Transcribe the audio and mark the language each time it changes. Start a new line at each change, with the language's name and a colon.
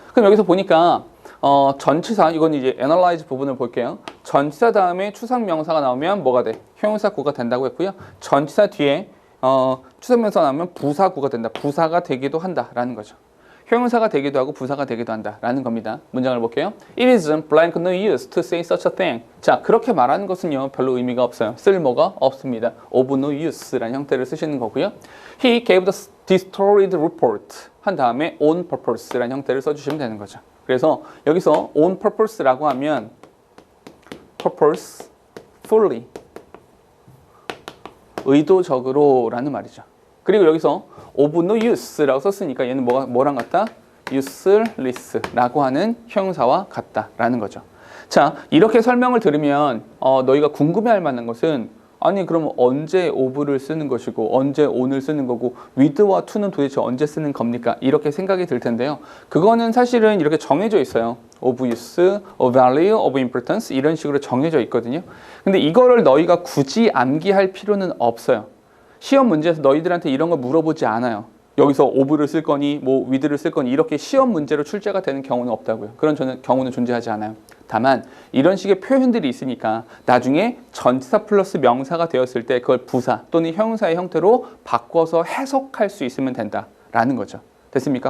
Korean: 그럼 여기서 보니까 전치사, 이건 이제 analyze 부분을 볼게요. 전치사 다음에 추상명사가 나오면 뭐가 돼? 형용사 구가 된다고 했고요. 전치사 뒤에 추상명사가 나오면 부사구가 된다. 부사가 되기도 한다라는 거죠. 형용사가 되기도 하고 부사가 되기도 한다라는 겁니다. 문장을 볼게요.
English: It isn't blank no use to say such a thing.
Korean: 자, 그렇게 말하는 것은요 별로 의미가 없어요. 쓸모가 없습니다. of no use 라는 형태를 쓰시는 거고요. He gave the distorted report 한 다음에 on purpose 라는 형태를 써주시면 되는 거죠. 그래서 여기서 on purpose 라고 하면 purpose, fully 의도적으로라는 말이죠. 그리고 여기서 of no use 라고 썼으니까 얘는 뭐랑 같다? useless라고 하는 형용사와 같다라는 거죠. 자, 이렇게 설명을 들으면 너희가 궁금해할 만한 것은 아니 그러면 언제 of를 쓰는 것이고 언제 on을 쓰는 거고 with와 to는 도대체 언제 쓰는 겁니까? 이렇게 생각이 들 텐데요. 그거는 사실은 이렇게 정해져 있어요. of use, of value, of importance 이런 식으로 정해져 있거든요. 근데 이거를 너희가 굳이 암기할 필요는 없어요. 시험 문제에서 너희들한테 이런 거 물어보지 않아요. 여기서 of를 쓸 거니 뭐 with를 쓸 거니 이렇게 시험 문제로 출제가 되는 경우는 없다고요. 그런 경우는 존재하지 않아요. 다만 이런 식의 표현들이 있으니까 나중에 전치사 플러스 명사가 되었을 때 그걸 부사 또는 형용사의 형태로 바꿔서 해석할 수 있으면 된다라는 거죠. 됐습니까?